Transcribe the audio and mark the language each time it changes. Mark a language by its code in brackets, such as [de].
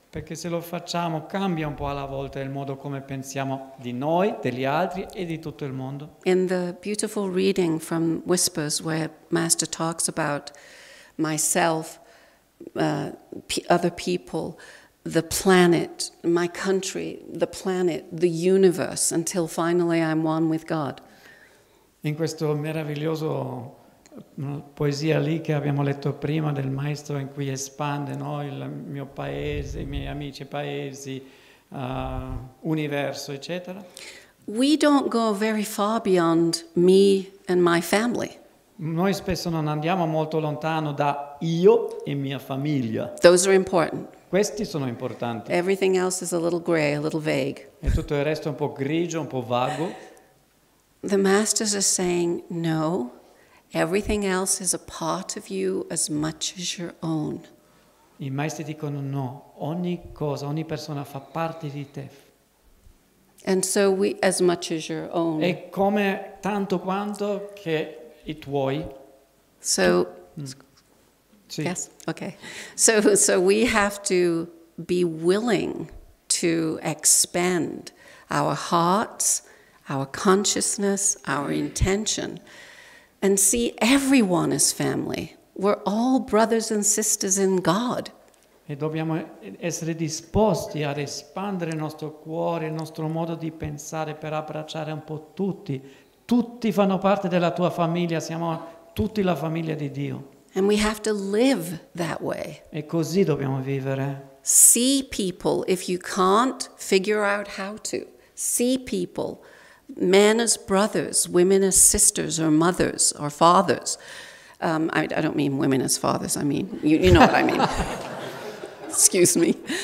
[it] Perché se lo facciamo cambia un po' alla volta il modo come pensiamo di noi, degli altri e di tutto il mondo. [en] In the beautiful reading from Whispers where Master talks about myself, other people, the planet, my country, the planet, the universe, until finally I'm one with God. [it] In questo meraviglioso poesia lì che abbiamo letto prima del maestro in cui espande, no? Il mio paese, i miei amici paesi, universo, eccetera. [en] We don't go very far beyond me and my family. [it] Noi spesso non andiamo molto lontano da io e mia famiglia. [en] Those are important. [it] Questi sono importanti. [en] Everything else is a little gray, a little vague. [it] E tutto il resto è un po' grigio, un po' vago. [en] The masters are saying, no, everything else is a part of you as much as your own. [it] I maestri dicono no, ogni cosa, ogni persona fa parte di te. [en] And so we, as much as your own. [it] E come tanto quanto che i tuoi. [en] So, [it] Sì. [en] yes, okay. So we have to be willing to expand our hearts, our consciousness, our intention, and see everyone as family. We're all brothers and sisters in God. [it] E dobbiamo essere disposti ad espandere il nostro cuore, il nostro modo di pensare per abbracciare un po' tutti. Tutti fanno parte della tua famiglia, siamo tutti la famiglia di Dio. [en] And we have to live that way. [it] E così dobbiamo vivere. [en] See people if you can't figure out how to. See people, men as brothers, women as sisters or mothers or fathers. I don't mean women as fathers, I mean, you know what I mean. Excuse me.